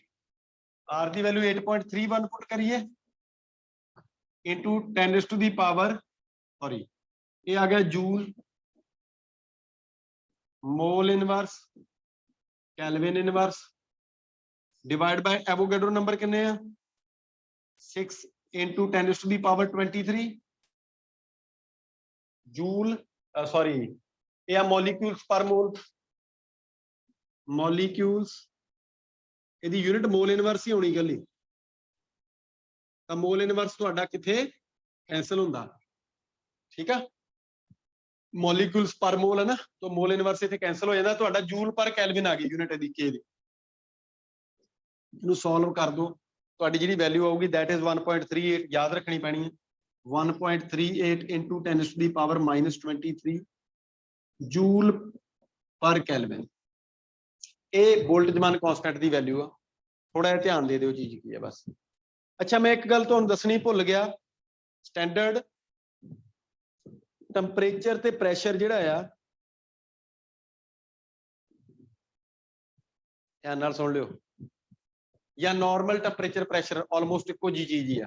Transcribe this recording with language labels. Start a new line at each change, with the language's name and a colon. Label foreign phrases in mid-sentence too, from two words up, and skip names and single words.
Punjabi: ਆਰ ਦੀ ਵੈਲਿਊ 8.31 ਪੁੱਟ ਕਰੀਏ
English: into 10 to the power,
Punjabi: ਸੌਰੀ ਇਹ ਆ ਗਿਆ ਜੂਲ
English: mole inverse kelvin inverse divide by Avogadro number
Punjabi: ਕਿੰਨੇ ਆ
English: 6 into 10 to the power 23
Punjabi: ਜੂਲ, ਸੌਰੀ ਇਹ ਆ
English: molecules per mole,
Punjabi: ਮੋਲੀਕਿਊਲਸ ਇਹਦੀ
English: unit mole inverse
Punjabi: ਹੀ ਹੋਣੀ ਗੱਲੀ, ਤਾਂ
English: mole inverse
Punjabi: ਤੁਹਾਡਾ ਕਿੱਥੇ ਕੈਂਸਲ ਹੁੰਦਾ। ਠੀਕ ਆ,
English: molecules per mole
Punjabi: ਹੈ ਨਾ, ਤਾਂ
English: mole inverse
Punjabi: ਇੱਥੇ ਕੈਂਸਲ ਹੋ ਜਾਂਦਾ, ਤੁਹਾਡਾ
English: joule per kelvin
Punjabi: ਆ ਗਈ ਯੂਨਿਟ ਇਹਦੀ ਕੇ ਦੀ। ਇਹਨੂੰ ਸੋਲਵ ਕਰ ਦੋ, ਤੁਹਾਡੀ ਜਿਹੜੀ ਵੈਲਿਊ ਆਊਗੀ
English: that is 1.38,
Punjabi: ਯਾਦ ਰੱਖਣੀ ਪੈਣੀ ਹੈ 1.38
English: into 10 to the power -23 joule per kelvin.
Punjabi: ਇਹ
English: Boltzmann constant
Punjabi: ਦੀ ਵੈਲਿਊ ਆ, ਥੋੜਾ ਜਿਹਾ ਧਿਆਨ ਦੇ ਦਿਓ ਚੀਜ਼ ਕੀ ਹੈ ਬਸ। ਅੱਛਾ, ਮੈਂ ਇੱਕ ਗੱਲ ਤੁਹਾਨੂੰ ਦੱਸਣੀ ਭੁੱਲ ਗਿਆ,
English: standard temperature
Punjabi: ਤੇ ਪ੍ਰੈਸ਼ਰ ਜਿਹੜਾ ਆ, ਧਿਆਨ ਨਾਲ ਸੁਣ ਲਿਓ, ਜਾਂ
English: normal temperature pressure almost
Punjabi: ਇੱਕੋ ਜੀ ਚੀਜ਼ ਹੀ ਆ।